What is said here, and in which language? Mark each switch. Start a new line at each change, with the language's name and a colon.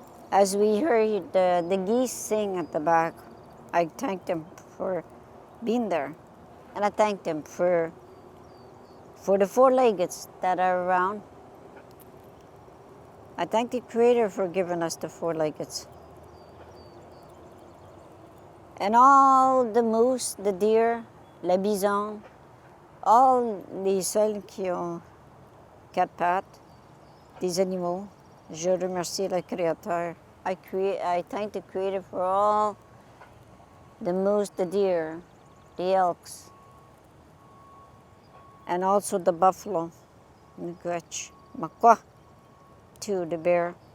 English: As we heard the geese sing at the back, I thank them for being there. And I thank them for the four-leggeds that are around. I thank the Creator for giving us the four-leggeds. And all the moose, the deer,
French: les bisons, all les seuls qui ont quatre pattes, des animaux, je remercie le Créateur.
English: I thank the Creator for all the moose, the deer, the elks, and also the buffalo, Miigwech, Makwa, too, the bear.